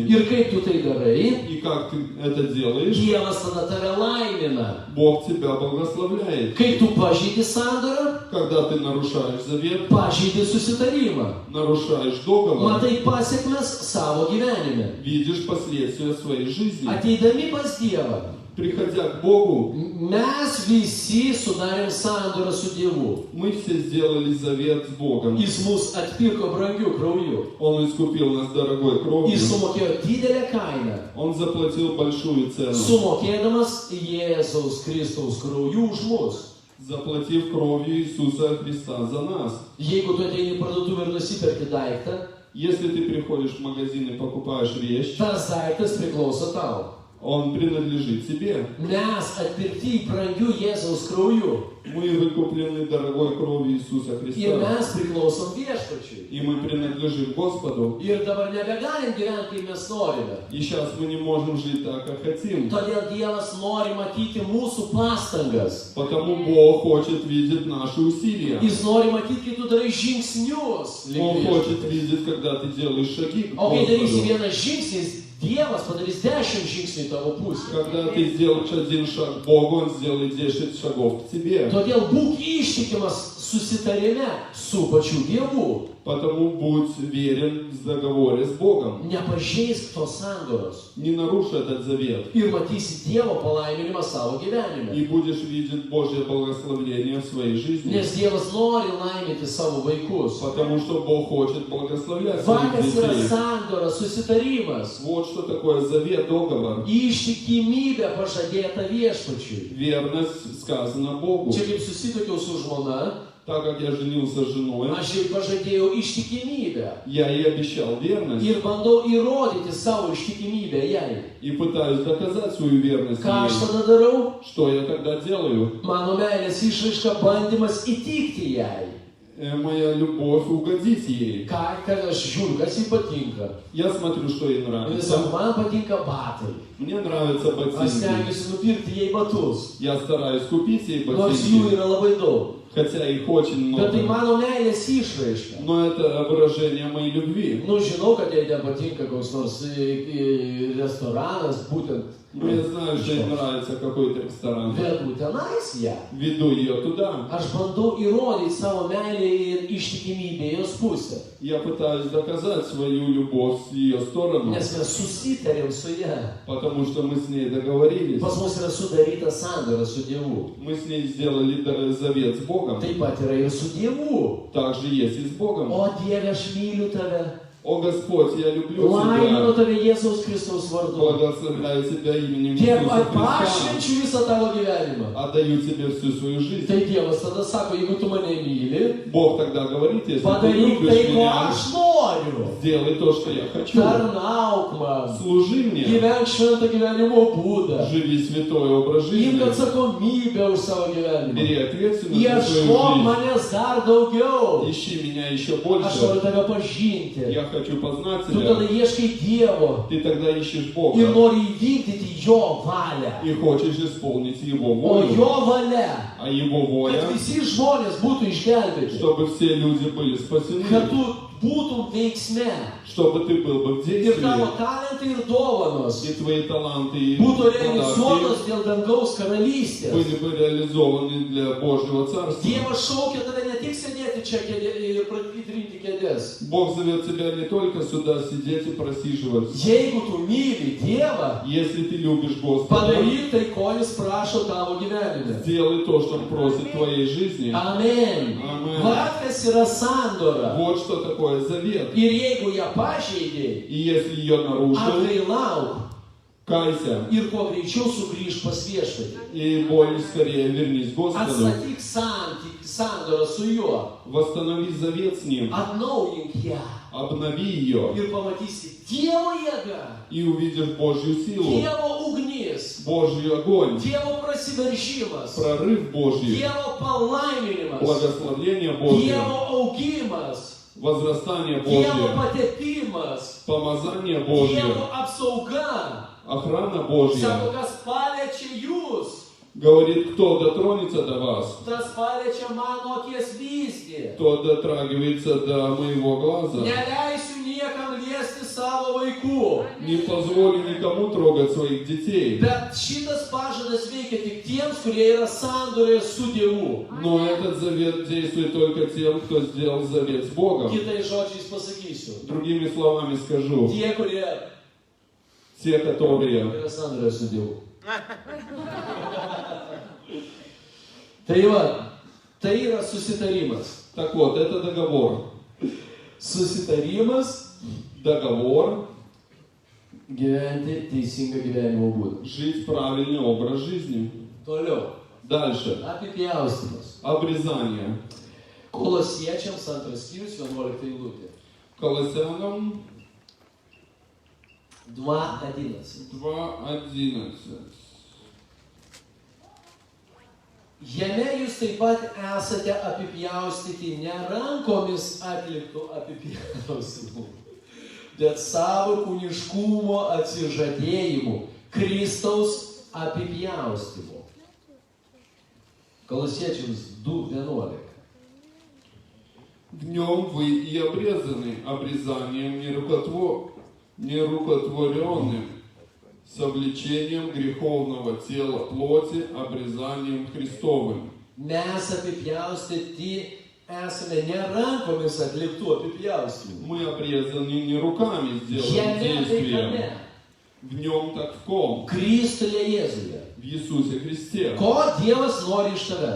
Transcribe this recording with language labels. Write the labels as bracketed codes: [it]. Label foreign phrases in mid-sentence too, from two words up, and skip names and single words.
[lt] Ir kaip tu tai darai, [ru] И как ты это делаешь, [lt] Dievas tada tave laimina. [ru] Бог тебя благословляет. [lt] Kai tu pažeidi sandorą, [ru] Когда ты нарушаешь завет, [lt] pažeidi susitarimą. [ru] нарушаешь договор, [lt] Matai pasiekmes savo gyvenime. [ru] видишь последствия своей жизни. [lt] Ateidami pas Dievą, [ru] Приходя к Богу, [lt] mes visi sudarėm sandorą su Dievu. [ru] мы все сделали завет с Богом. [lt] Jis mus atpirko brangiu krauju. [ru] Он искупил нас дорогой кровью. [lt] Jis sumokėjo didelę kainą. [ru] Он заплатил большую цену. [lt] Sumokėdamas Jėzaus Kristaus krauju už mus. [ru] Заплатив кровью Иисуса Христа за нас. [lt] Jeigu tu ateini į parduotuvę ir nusiperki daiktą, [ru] Если ты приходишь в магазин и покупаешь вещь, [lt] tas daiktas priklauso tau. [ru] он принадлежит тебе. [lt] Mes atpirkti brangiu Jėzaus krauju. [ru] Мы выкуплены дорогой кровью Иисуса [lt] Ir [ru] Христа. [lt] mes priklausom viešpačiui. [ru] И мы принадлежим Господу. [lt] Ir dabar nebegalim gyventi, kaip mes norime. [ru] И сейчас мы не можем жить так, как хотим. [lt] Todėl Dievas nori matyti mūsų pastangas. [ru] Потому Бог хочет видеть наши усилия. [lt] Jis nori matyti, kai tu darai žingsnius. link [ru] Он [lt] viešpaties. [ru] хочет видеть, когда ты делаешь шаги к [lt] O kai darysi [ru] Господу. [lt] vieną žingsnį, Dievas padarys 10 žingsnių į tavo pusę. [ru] Когда ты сделаешь один шаг к Богу, Он сделает 10 шагов к тебе. [lt] Todėl būk ištikimas susitarime su pačiu Dievu. [ru] Потому будь верен в договоре с Богом. [lt] Nepažeisk tos sandoros. [ru] Не нарушь этот завет. [lt] Ir matysi Dievo palaiminimą savo gyvenime. [ru] И будешь видеть Божье благословение в своей жизни. [lt] Nes Dievas nori laiminti savo vaikus. [ru] Потому что Бог хочет благословлять своих [lt] Vakas yra [ru] детей. [lt] sandora, susitarimas. [ru] Вот что такое завет, договор. [lt] Ištikimybė pažadėta viešpačiui. [ru] Верность сказана Богу. [lt] Čia kaip susitokiau su žmona, [ru] Так как я женился с женой, [lt] aš jai pažadėjau ištikimybę. [ru] я ей обещал верность. [lt] Ir bandau įrodyti savo ištikimybę jai. [ru] И пытаюсь доказать свою верность [lt] Ką aš [ru] ей. [lt] tada darau? [ru] Что я тогда делаю? [lt] Mano meilės išraiška bandymas įtikti jai. [ru] Моя любовь угодить ей. [lt] Kad aš žiūriu, kas jai patinka. [ru] Я смотрю, что ей [lt] Jis [ru] нравится. [lt] sako, man patinka batai. [ru] Мне нравятся [lt] Aš [ru] ботинки. [lt] stengiuosi nupirkti jai batus. [ru] Я стараюсь купить ей [lt] Nors jų [ru] ботинки. [lt] yra labai daug. [ru] Хотя их очень [lt] Bet tai [ru] много. [lt] mano meilės išraiška. [ru] Но это выражение моей любви. [lt] Nu, žinau, kad jai nepatinka koks nors restoranas, būtent [ru] Но я знаю, что им nравится какой-то ресторан. [lt] Vedu tenais ją. [ru] Веду ее туда. [lt] Aš bandau įrodyti savo meilę ir ištikimybę jos pusę. [ru] Я пытаюсь доказать свою любовь с ее стороны, [lt] Nes mes susitarėm su ją. [ru] потому что мы с ней договорились. [lt] Pas mus yra sudaryta sandora su Dievu. [ru] Мы с ней сделали завет с Богом. [lt] Taip pat yra ir su Dievu. [ru] Так же есть и с Богом. [lt] O Dieve, aš myliu tave. [ru] О Господь, я люблю [lt] Laiminu [ru] тебя. [lt] tave Jėzaus Kristaus vardu. [ru] Благословляю тебя именем [lt] Dieve, [ru] Иисуса Христа. [lt] pašvenčiu visą tavo gyvenimą. [ru] Отдаю тебе всю свою жизнь. [lt] Tai Dievas tada sako, jeigu tu mane myli, [ru] Бог тогда говорит, если ты [lt] padaryk [ru] любишь [lt] tai, ko [ru] меня, [lt] aš noriu. [ru] сделай то, что я хочу. [lt] Tarnauk man. [ru] Служи мне. [lt] Gyvenk šventą gyvenimo būdą. [ru] Живи святой образ жизни. [lt] Imk atsakomybę už savo gyvenimą. [ru] Бери ответственность за свою [lt] Ieškok [ru] жизнь. [lt] manęs dar daugiau. [ru] Ищи меня еще [lt] Aš noriu [ru] больше. [lt] tave pažinti. [ru] Я хочу познать [lt] Tu tada [ru] тебя. [lt] ieškai Dievo [ru] Ты тогда ищешь [lt] ir [ru] Бога [lt] nori įvykdyti Jo valią. [ru] и хочешь исполнить Его [lt] O [ru] волю. [lt] Jo valia, [ru] А Его воля, [lt] kad visi žmonės būtų išgelbėti. [ru] чтобы все люди были спасены, [lt] Kad tu būtum veiksme. [ru] чтобы ты был бы в [lt] Ir [ru] действии, [lt] tavo talentai ir dovanos [ru] и твои таланты и [lt] būtų [ru] подарки [lt] realizuotos dėl dangaus karalystės. [ru] были бы реализованы для Божьего Царства. [lt] Dievas šaukia tave ne tik sėdėti čia ir pritrinti kėdės. [ru] Бог зовет тебя не только сюда сидеть и просиживать. [lt] Jeigu tu myli Dievą, [ru] Если ты любишь Господа, [lt] padaryk tai, ko Jis prašo tavo gyvenime. [ru] сделай то, что Он просит в твоей жизни. [lt] Amen. [ru] Amen. [lt] Va, kas yra sandora. [ru] Вот что такое завет. [lt] Ir jeigu ją pažeidėjai, [ru] И если ее нарушил, [lt] atgailauk [ru] кайся. [lt] ir kuo greičiau sugrįžk pas viešpatį. [ru] И более скорее вернись к Господу. [lt] Atstatyk sandorą su juo. [ru] Восстанови завет с Ним. [lt] Atnaujink ją. [ru] Обнови ее. [lt] Ir pamatysi Dievo jėgą, [ru] И увидишь Божью силу. [lt] Dievo ugnis, [ru] Божий огонь. [lt] Dievo prasiveržimas, [ru] Прорыв Божий. [lt] Dievo palaiminimas, [ru] Благословение Божье. [lt] Dievo augimas, [ru] Возрастание [lt] Dievo [ru] Божье. [lt] patepimas, [ru] Помазание Божье. [lt] Dievo apsauga. [ru] Охрана Божья. [lt] Sako, kas paliečia jūs, [ru] Говорит, кто дотронется до вас, [lt] tas paliečia mano akies vyzdį. [ru] кто дотрагивается до моего глаза. [lt] Neleisiu niekam liesti savo vaikų. [ru] Не позволю никому трогать своих детей. [lt] Bet šitas pažadas veikia tik tiems, kurie yra sandorėje su Dievu. [ru] Но этот завет действует только тем, кто сделал завет с Богом. [lt] Kitais žodžiais pasakysiu. [ru] Другими словами скажу, [lt] Tie, kurie [ru] те, которые [lt] yra sandorėje su Dievu. Tai va, tai yra susitarimas. [ru] Так вот, это договор. [lt] Susitarimas [ru] Договор [lt] gyventi teisingą gyvenimo būdą. [ru] жить правильный образ жизни. [lt] Toliau. [ru] Дальше. [lt] Apipjaustymas. [ru] Обрезание. [lt] Kolosiečiams 2 skyrius 11 eilutė. [ru] Колоссянам 2:11. 2:11. [lt] Jame jūs taip pat esate apipjaustyti ne rankomis atliktų apipjaustimų, bet savo kūniškumo atsižadėjimu, Kristaus apipjaustimu. Kolosiečiams 2:11. [ru] В нем вы и обрезаны обрезанием нерукотворенным, совлечением греховного тела плоти, обрезанием Христовым. [lt] Mes apipjaustyti esame ne rankomis atliktų apipjaustimų. [ru] Мы обрезаны не руками сделанным [lt] Jame tai [ru] действием. [lt] kame? [ru] В нем так в ком? [lt] Kristuje Jėzuje. [ru] В Иисусе Христе. [lt] Ko Dievas nori iš tavęs?